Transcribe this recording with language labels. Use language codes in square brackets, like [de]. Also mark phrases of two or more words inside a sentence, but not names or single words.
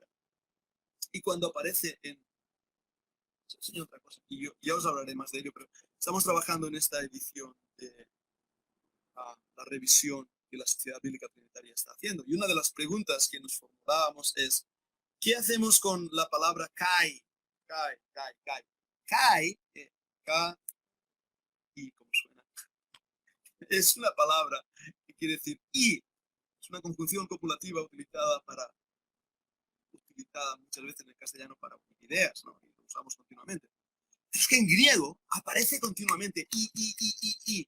[es] Y cuando aparece en... Enseño otra cosa. Y yo ya os hablaré más de ello, pero estamos trabajando en esta edición de la revisión que la Sociedad Bíblica Trinitaria está haciendo. Y una de las preguntas que nos formulábamos es, ¿qué hacemos con la palabra kai? Kai, kai, kai. Kai, K-I, como suena, es una palabra que quiere decir y. Es una conjunción copulativa utilizada muchas veces en el castellano para unir ideas, ¿no? Y lo usamos continuamente. Pero es que en griego aparece continuamente y.